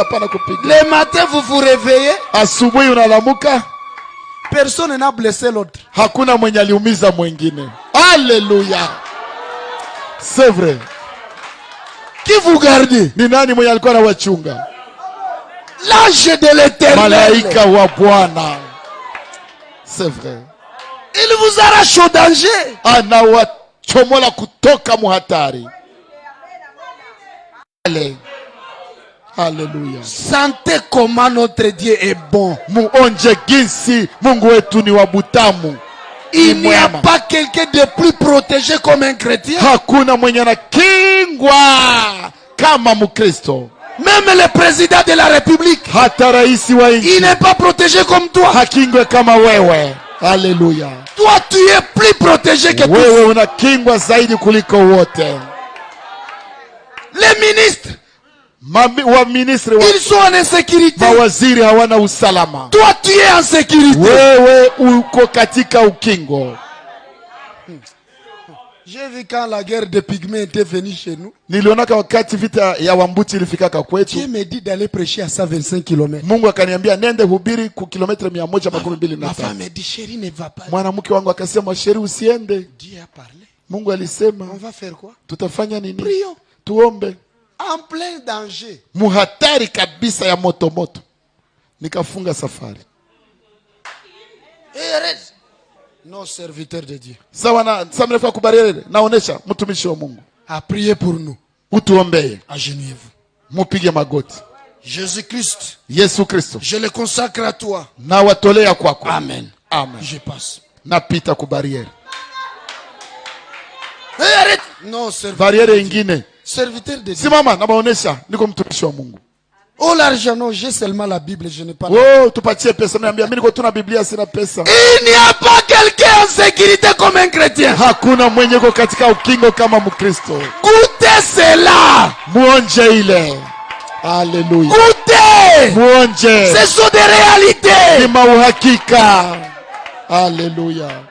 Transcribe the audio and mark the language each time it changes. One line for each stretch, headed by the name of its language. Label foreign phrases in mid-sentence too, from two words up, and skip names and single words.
French: Le matin vous vous réveillez,
Swahili: asubuhi unalamuka,
French: personne n'a blessé l'autre.
Swahili: Hakuna mwenye aliumiza mwingine.
French: Alléluia. C'est vrai. Qui vous gardez?
Swahili: Ni nani mwenye alikuwa anawachunga?
French: L'ange de l'Éternel.
Swahili: Malaika wa Bwana.
French: C'est vrai. Il vous arrache au danger.
Swahili: Anawachomola kutoka muhatari. Alléluia.
French: Sentez comment notre Dieu est bon.
Swahili: Muonje jinsi Mungu wetu ni wa butamu.
French: Il n'y a pas quelqu'un de plus protégé comme un chrétien.
Swahili: Hakuna mwenye anakingwa kama Mkristo.
French: Même le président de la République,
Swahili: hata raisi wa nchi,
French: il n'est pas protégé comme toi.
Swahili: Hakingwe kama wewe. Alléluia.
French: Toi tu es plus protégé que toi.
Swahili: Wewe unakingwa zaidi kuliko wote.
French: Les ministres, ils sont en insécurité.
Swahili: Mawaziri hawana usalama.
French: Toi tu es en sécurité.
Swahili: Wewe uko katika ukingo.
French: J'ai vu quand la guerre des pygmées était venue chez nous.
Swahili: Nilionaka wakati vita ya Wambuti ilifikaka kwetu.
French: Dieu me dit d'aller prêcher à 125 km.
Swahili: Mungu akaniambia nende hubiri ku kilometre 125.
French: Ma femme me dit chérie ne va pas.
Swahili: Mwanamke wangu akasema chérie usiende.
French: Dieu a parlé.
Swahili: Mungu alisema.
French: On va faire quoi?
Swahili: Tutafanya nini?
French: Prions.
Swahili: Tuombe.
French: En plein danger.
Swahili: Muhatari kabisa ya moto. Nikafunga safari.
French: Non, serviteur de Dieu.
Swahili: Sawa na samrefa kubarele naonesha mtumishi wa Mungu.
French: A prier pour nous.
Swahili: Utuombee.
French: Agenouillez-vous.
Swahili: Mupige magoti. Jésus-Christ. Yesu Kristo.
French: Je le consacre à toi.
Swahili: Na watolea kwako. Amen. Amen.
French: Je passe.
Swahili: Napita kubariere.
French: Arrête. Non, serviteur. Ingine. Serviteur de Dieu.
Swahili: Simama na baonesha niko mtumishi wa Mungu.
French: Oh l'argent, non, j'ai seulement la Bible, je n'ai pas.
Swahili: Oh, tupatie pesa. Mimi niko tuna Biblia sina pesa.
French: Il n'y a pas quelqu'un en sécurité comme un chrétien.
Swahili: Hakuna mwenye uko katika ukingo kama Mkristo.
French: Goûtez cela.
Swahili: Muonje ile. Alléluia.
French: Goûtez.
Swahili: Muonje.
French: Ce sont des réalités.
Swahili: Ni mauhakika. Alléluia.